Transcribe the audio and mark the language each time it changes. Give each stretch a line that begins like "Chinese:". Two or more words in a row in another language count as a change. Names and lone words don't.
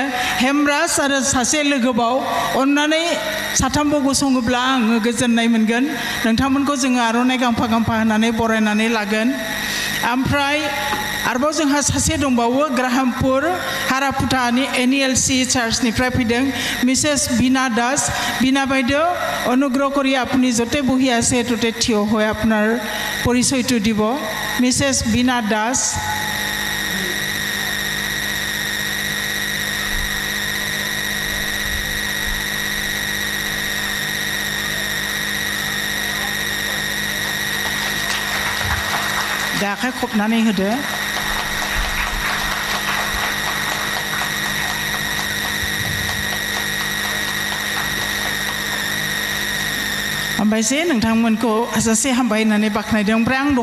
Bodo: हेमराज आरो सासे लोगोबाव अननानै साथामबो गसङोब्ला आङो गोजोननाय मोनगोन नोंथांमोनखौ जोङो आर'नाइ गांफा गांफा होनानै बरायनानै लागोन ओमफ्राय आरोबाव जोंहा सासे दंबावो ग्राहामपुर हारापुटानि एनएलसी चार्चनिफ्राय फैदों मिसेस बीना दास बीना
Assamese: বাইদেউ অনুগ্ৰহ কৰি আপুনি য'তে বহি আছে ততে থিয় হৈ আপোনাৰ পৰিচয়টো দিব
Bodo: মিছেছ बीना দাস दा आखाइ खबनानै होदो ओमफ्रायसो नोंथांमोनखौ हाजासे हामबाय होननानै बाख्नायदों ओमफ्राय आं